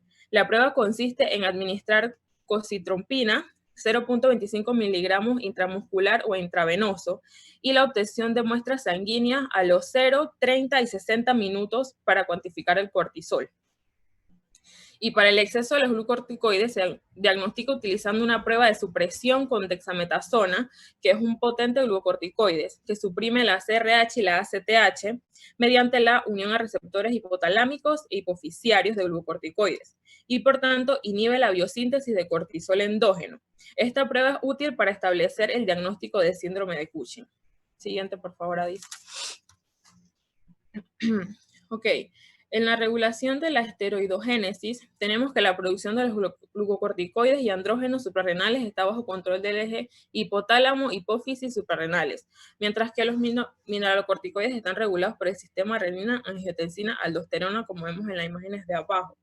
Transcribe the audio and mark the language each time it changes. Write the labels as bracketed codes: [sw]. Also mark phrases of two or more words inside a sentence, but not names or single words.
[es] La prueba consiste en administrar cositrompina, 0.25 miligramos intramuscular o intravenoso, y la obtención de muestras sanguíneas a los 0, 30 y 60 minutos para cuantificar el cortisol. Y para el exceso de los glucocorticoides se diagnostica utilizando una prueba de supresión con dexametasona, que es un potente glucocorticoides, que suprime la CRH y la ACTH mediante la unión a receptores hipotalámicos e hipofisiarios de glucocorticoides, y por tanto inhibe la biosíntesis de cortisol endógeno. Esta prueba es útil para establecer el diagnóstico de síndrome de Cushing. Siguiente, por favor, Adis. Ok. En la regulación de la esteroidogénesis, tenemos que la producción de los glucocorticoides y andrógenos suprarrenales está bajo control del eje hipotálamo, hipófisis suprarrenales, mientras que los mineralocorticoides están regulados por el sistema renina, angiotensina, aldosterona, como vemos en las imágenes de abajo.